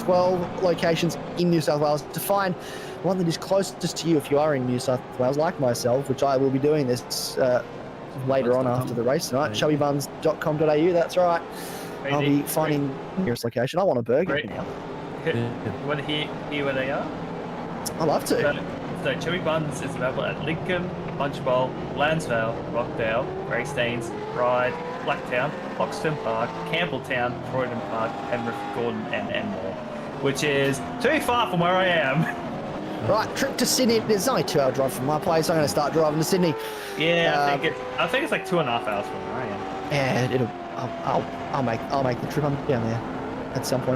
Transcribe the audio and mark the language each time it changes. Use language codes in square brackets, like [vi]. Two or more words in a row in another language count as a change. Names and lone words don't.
[en] 12 locations in New South Wales. To find one that is closest to you if you are in New South Wales, like myself, which I will be doing this later on after the race tonight, chubbybuns.com.au, that's right. I'll be finding the nearest location. I want a burger now. You want to hear where they are? I love to. So Chubby Buns is available at Lincoln, Punchbowl, Lansvale, Rockdale, Greystanes, Ryde, Blacktown, Hoxton Park, Campbelltown, Croydon Park, Penrith, Gordon, and Enmore, which is too far from where I am. Right, trip to Sydney. It's only a 2-hour drive from my place. I'm going to start driving to Sydney. Yeah, I think it's like 2.5 hours from where I am. Yeah, I'll make the trip. I'm down there. at some point.